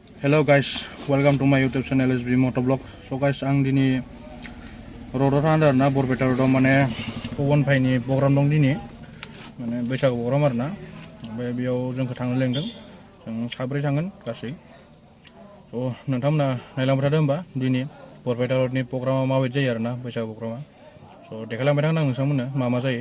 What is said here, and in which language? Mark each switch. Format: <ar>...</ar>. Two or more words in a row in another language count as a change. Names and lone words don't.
<en>Hello guys, welcome to my YouTube channel SB Motovlog. So guys,</en> <brx>आं दिनै र'डआव थांदों आरोना बरपेटा र'डआव माने पवन भाइनि प्रग्राम दं दिनै माने बैसागु प्रग्राम आरोना ओमफ्राय बेयाव जोंखौ थांनो लेंदों जों साब्रै थांगोन गासै थ' नोंथांमोना नायलांबाय थादों होमबा दिनै बरपेटा र'डनि प्रग्रामा माबायदि जायो आरोना बैसागु प्रग्रामा स' देखायलांबाय थागोन आं नोंथांमोननो मा जायो</brx>